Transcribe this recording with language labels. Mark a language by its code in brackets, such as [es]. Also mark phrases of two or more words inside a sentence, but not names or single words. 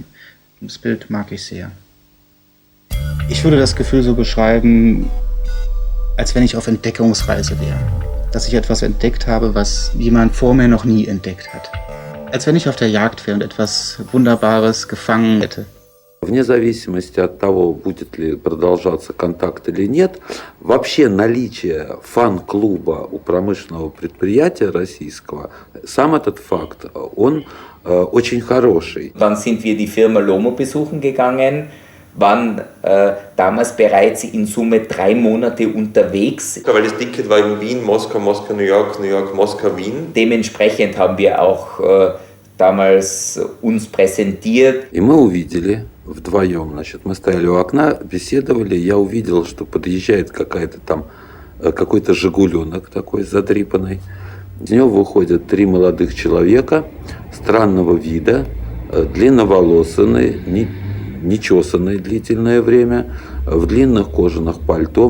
[de] Das Bild mag ich sehr. Ich würde das Gefühl so beschreiben, als wenn ich auf Entdeckungsreise wäre. Dass ich etwas entdeckt habe, was jemand vor mir noch nie entdeckt hat. Als wenn ich auf der Jagd wäre und etwas Wunderbares gefangen hätte. [ru] Вне зависимости от того, будет ли продолжаться контакт или нет, вообще наличие фан-клуба у промышленного предприятия российского, сам этот факт, он очень хороший. [de] Dann sind wir die Firma Lomo besuchen gegangen, waren damals bereits in Summe 3 Monate unterwegs. Weil das Ticket war in Wien, Moskau, Moskau, New York, New York, Moskau, Wien. Dementsprechend haben wir auch damals uns präsentiert. [ru] И мы увидели вдвоем, значит, мы стояли у окна, беседовали, я увидел, что подъезжает какой-то жигуленок такой задрипанный. Из него выходят 3 молодых человека странного вида, длинноволосые, нечесанные длительное время, в длинных кожаных пальто.